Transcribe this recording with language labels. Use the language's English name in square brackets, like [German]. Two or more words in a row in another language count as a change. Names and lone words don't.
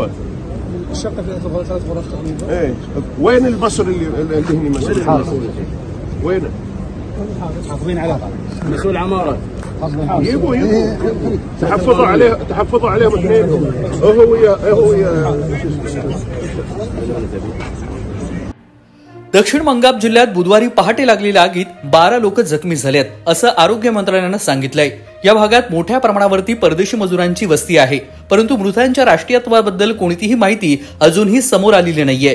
[Arabic] الشقه فيها 3 غرف تقريبا. ايه، وين المصري اللي هني مسؤول؟ وينه؟ حافظين عليه مسؤول عماره. يبوا تحفظوا عليهم اثنين. هو ويا [Marathi] दक्षिण मंगाब जिल्ह्यात बुधवारी पहाटे लागलेल्या आगीत 12 लोक जखमी झालेत असं आरोग्य मंत्रालयानं सांगितलंय। या भागात मोठ्या प्रमाणावरती परदेशी मजुरांची वस्ती आहे, परंतु मृतांच्या राष्ट्रीयत्वाबद्दल कोणतीही माहिती अजूनही समोर आलेली नाहीये।